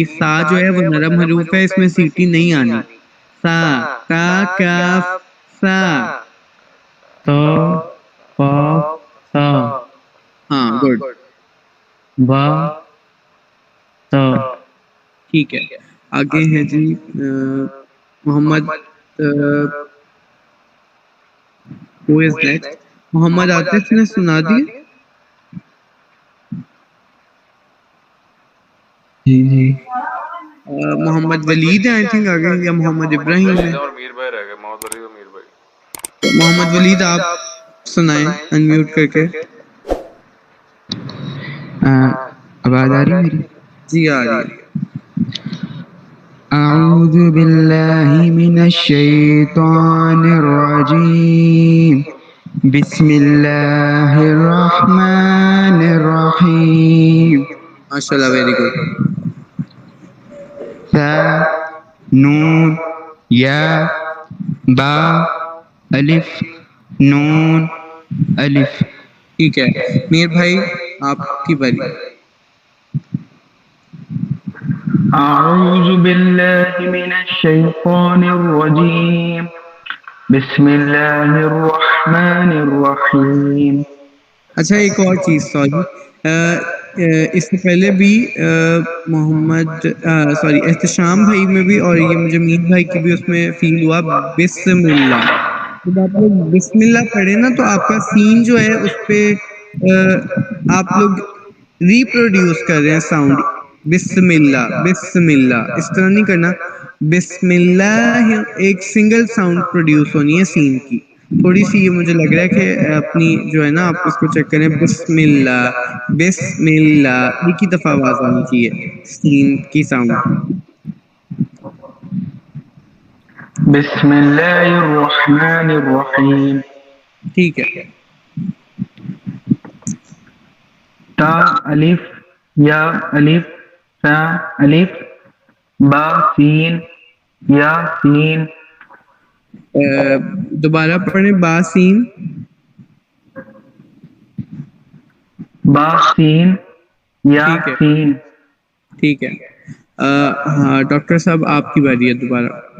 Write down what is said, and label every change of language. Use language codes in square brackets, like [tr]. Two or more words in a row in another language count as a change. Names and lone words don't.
[ur] سا جو ہے وہ نرم حروف ہے، اس میں سیٹی نہیں آنی. سا تا کاف سا. تا کاف تا. ہاں گڈ. با تا. ٹھیک ہے، آگے ہے جی محمد. [en] Who is next? [ur] محمد عاطف نے سنا دی. جی جی محمد ولید ہے [en] I think [ur] آگے, یا محمد ابراہیم ہے. اور میر بھائی رہ گئے, محمد ولید اور میر بھائی. محمد ولید آپ سنائیں انمیوٹ کر کے. آواز آ رہی ہے میری؟ جی آ رہی ہے. [ar] اعوذ باللہ من الشیطان الرجیم بسم اللہ الرحمن الرحیم. ماشاء اللہ, [en] very good. [ur] تا نون یا با الف نون الف. ٹھیک ہے میر بھائی آپ کی باری. [ar] أعوذ بالله من الشيطان الرجيم بسم الله الرحمن الرحيم. [ur] اچھا ایک اور چیز, سوری, اس سے پہلے بھی محمد سوری احتشام بھائی میں بھی اور یہ مجھے میر بھائی کی بھی اس میں فیل ہوا [ar] بسم اللہ. [ur] جب آپ لوگ [ar] بسم اللہ [ur] پڑھیں نا تو آپ کا سین جو ہے اس پہ آپ لوگ ریپروڈیوس کر رہے ہیں ساؤنڈ. [ar] بسم اللہ بسم اللہ [ur] اس طرح نہیں کرنا. [ar] بسم اللہ [ur] ایک [en] single sound [ur] پروڈیوس ہونی ہے سین کی. تھوڑی سی یہ مجھے لگ رہا ہے کہ اپنی جو ہے نا آپ اس کو چیک کریں. [ar] بسم اللہ بسم اللہ [ur] ایک ہی دفعہ آواز آنی چاہیے سین کی ساؤنڈ. [ar] بسم الله الرحمن الرحيم. [ur] ٹھیک ہے. تا الف یا الف تا الف با سین یا سین دوبارہ پڑھیں. باسین با سین یا ٹھیک ہے. سین. ٹھیک ہے. ہاں ڈاکٹر صاحب آپ کی باری ہے دوبارہ.